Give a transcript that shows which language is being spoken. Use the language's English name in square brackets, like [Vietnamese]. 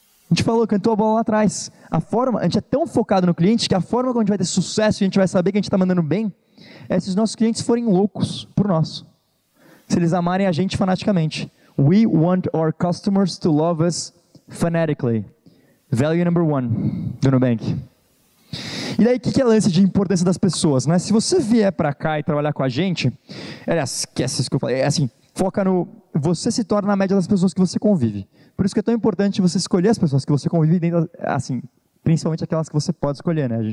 [Portuguese] A gente cantou a bola lá atrás. A gente é tão focado no cliente que a forma como a gente vai ter sucesso e a gente vai saber que a gente está mandando bem é se os nossos clientes forem loucos por nós. Se eles amarem a gente fanaticamente. [English] We want our customers to love us fanatically. Value number 1 [Portuguese] do Nubank. E daí, o que é lance de importância das pessoas, né? Se você vier para cá e trabalhar com a gente, esquece isso que eu falei, assim, foca no... Você se torna a média das pessoas que você convive. Por isso que é tão importante você escolher as pessoas que você convive dentro, assim, principalmente aquelas que você pode escolher, né?